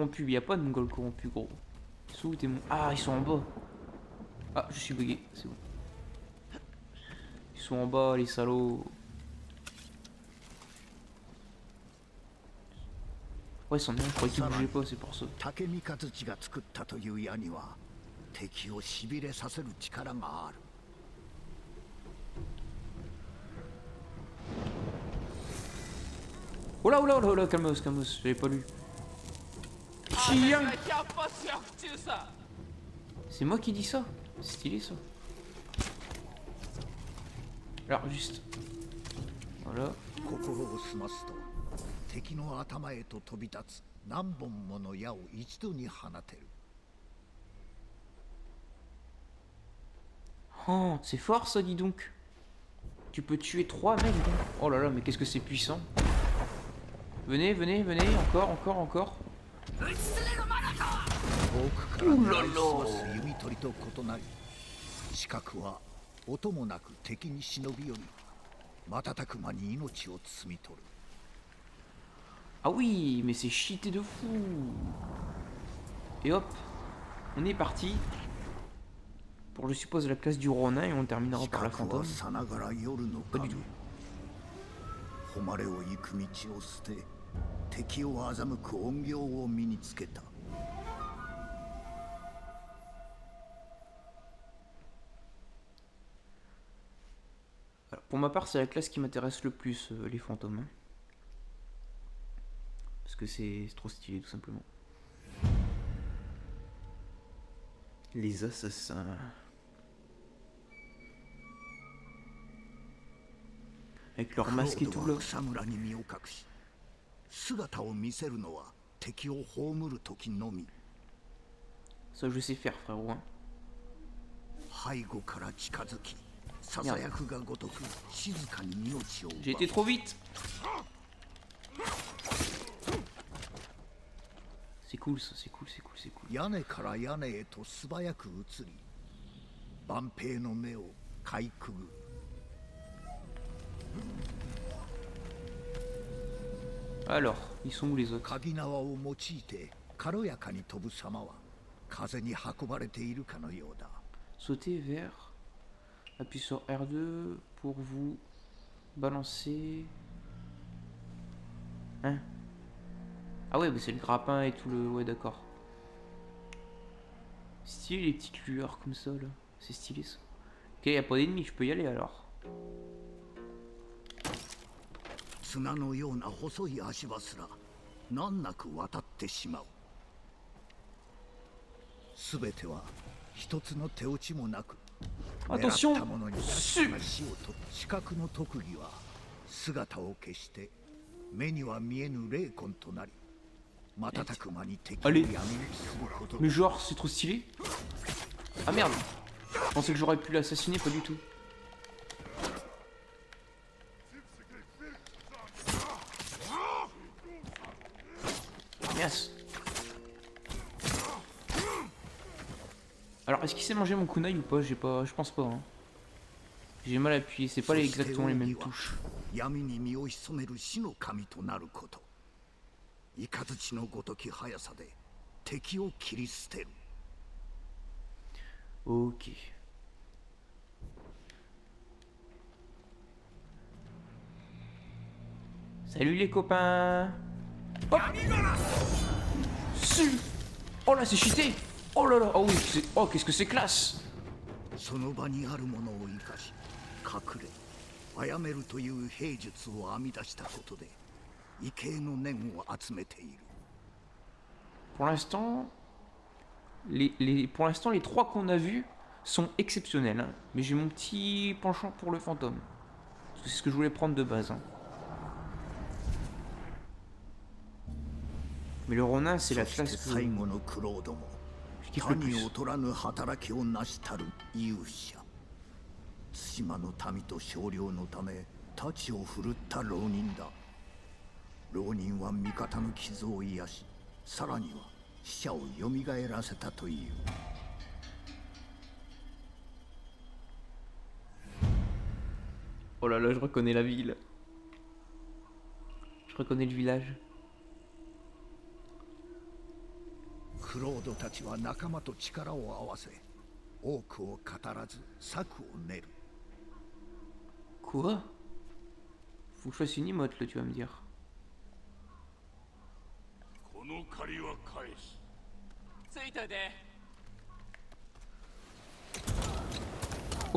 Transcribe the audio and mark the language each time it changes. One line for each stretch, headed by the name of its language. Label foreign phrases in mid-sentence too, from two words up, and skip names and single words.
French: Il n'y a pas de Mongols corrompus gros. Ils sont où tes Ah ils sont en bas. Ah je suis bugué, c'est bon. Ils sont en bas les salauds. Ouais, c'en est un, je croyais qu'il bougeait pas, c'est pour ça.
Japanese: 竹三日月が作ったという矢には敵をしびれさせる力がある。
French: Oh là, oh là, oh là, calmos, calmos, j'avais pas lu. Chien. C'est moi qui dis ça. C'est stylé ça. Alors juste. Voilà.
Japanese: 心を澄ますと敵の頭へと飛び立つ何本もの矢を一度に放てる。
French: Oh, c'est fort ça, dis donc. Tu peux tuer 3 mecs. Donc. Oh là là, mais qu'est-ce que c'est puissant. Venez, venez, venez, encore, encore, encore. Ouh là là.
Japanese: 弓取りと異なり、視覚は音もなく敵に忍び寄り、瞬く間に命を摘み取る。
French: Ah oui, mais c'est cheaté de fou. Et hop, on est parti. Pour je suppose la classe du Ronin et on terminera par la fantôme. Pas du tout.
Japanese: 誉れを行く道を捨て、敵を欺く怨霊を身につけた。
French: Alors, pour ma part, c'est la classe qui m'intéresse le plus, les fantômes. Hein. Parce que c'est trop stylé, tout simplement. Les assassins. Avec leur masque et tout là.
Japanese: 姿を見せるのは敵を葬る時のみ。
French: Ça je sais faire frérot. Hein.
Japanese: 背後から近づき、ささやくがごとく静かに命を奪う。
French: J'ai été trop vite. C'est cool ça, c'est cool, c'est cool, c'est cool.
Japanese: 屋根から屋根へと素早く移り、万兵の目をかいくぐ。
French: Alors, ils sont où les autres?
Japanese: 鍵縄を用いて軽やかに飛ぶ様は風に運ばれているかのようだ。
French: Sauter vers... Appuyez sur R2 pour vous balancer. Hein? Ah ouais, bah c'est le grappin et tout le... Ouais, d'accord. Stylé les petites lueurs comme ça, là. C'est stylé, ça. Ok, y a pas d'ennemis, je peux y aller, alors.
Japanese: 砂のような細い足場すら難なく渡ってしまう。すべては一つの手落ちもなく狙ったものに確かな死をと視覚の特技は姿を消して目には見えぬ霊魂となり瞬く間に敵を闇討ちすること。
French: Mais genre, c'est trop stylé. Ah merde. Je pensais que j'aurais pu l'assassiner, pas du tout. Yes. Alors, est-ce qu'il sait manger mon kunai ou pas? Je pense pas. Hein. J'ai mal appuyé, c'est pas exactement les mêmes touches.
Japanese: 闇に身を潜める死の神となること。雷のごとき速さで敵を切り捨てる。
French: Ok. Salut les copains. Hop. Su. Oh là, c'est cheaté. Oh là là. Oh oui, oh, qu'est-ce que c'est classe.
Japanese: その場にあるものを生かし隠れ殺めるという兵術を編み出したことで畏敬の念を集めている。
French: Pour l'instant, pour l'instant, les trois qu'on a vus sont exceptionnels. Hein. Mais j'ai mon petit penchant pour le fantôme. C'est ce que je voulais prendre de base. Hein. Mais le Ronin, c'est la classe que...
Japanese: 最後のクロードも
French: je kiffe le
Japanese: 他に
French: plus.
Japanese: 劣らぬ働きを成したる勇者。対馬の民と少量のため太刀を振るった浪人だ。浪人は味方の傷を癒し、さらには死者を蘇らせたという。
French: Oh là là, je reconnais la ville. Je reconnais le village.
Japanese: クロードたちは仲間と力を合わせ多くを語らず策を練る。
French: Quoi? Faut que je fasse une emote là, tu vas me dire. Oh